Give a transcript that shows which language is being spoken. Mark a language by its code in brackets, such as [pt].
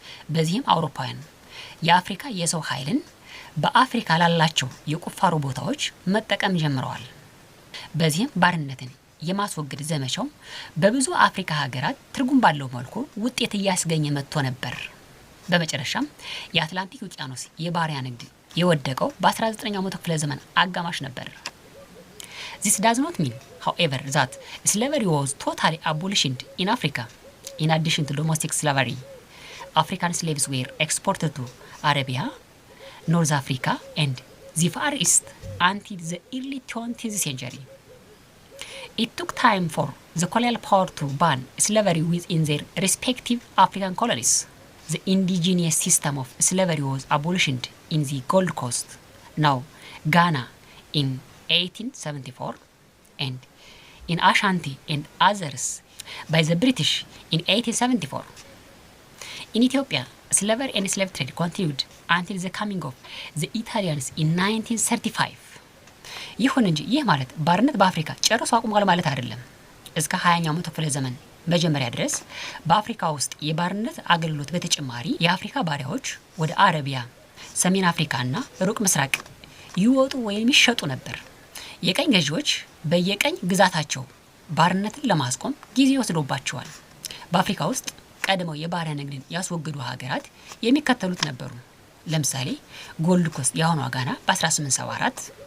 [am] በዚህም አውሮፓውያን የአፍሪካ የሰው ኃይልን በአፍሪካ ላላቸው የቁፋሮ ቦታዎች መጠቀም ጀምረዋል። በዚህም ባርነትን የማስወገድ ዘመቻው በብዙ አፍሪካ ሀገራት ትርጉም ባለው መልኩ ውጤት እያስገኘ መጥቶ ነበር። በመጨረሻም የአትላንቲክ ውቅያኖስ የባሪያ ንግድ የወደቀው በ19ኛው መቶ ክፍለ ዘመን አጋማሽ ነበር። [en] This does not mean, however, that slavery was totally abolished in Africa. In addition to domestic slavery, African slaves were exported to Arabia, North Africa, and the Far East until the early 20th century. It took time for the colonial power to ban slavery within their respective African colonies. The indigenous system of slavery was abolished in the Gold Coast, now Ghana, in 1874, and in Ashanti and others by the British in 1874. In Ethiopia, slavery and slave trade continued until the coming of the Italians in 1935. [am] ይሁን እንጂ ይህ ማለት ባርነት በአፍሪካ ጨርሶ አቁሟል ማለት አይደለም። እስከ 20ኛው መቶ ክፍለ ዘመን መጀመሪያ ድረስ በአፍሪካ ውስጥ የባርነት አገልግሎት በተጨማሪ የአፍሪካ ባሪያዎች ወደ አረቢያ፣ ሰሜን አፍሪካና ሩቅ ምስራቅ ይወጡ ወይም ይሸጡ ነበር። የቀኝ ገዢዎች በየቀኝ ግዛታቸው ባርነትን ለማስቆም ጊዜ ወስዶባቸዋል። በአፍሪካ ውስጥ ቀድመው የባሪያ ንግድን ያስወገዱ ሀገራት የሚከተሉት ነበሩ። ለምሳሌ ጎልድ ኮስት የአሁኗ ጋና በ1874፣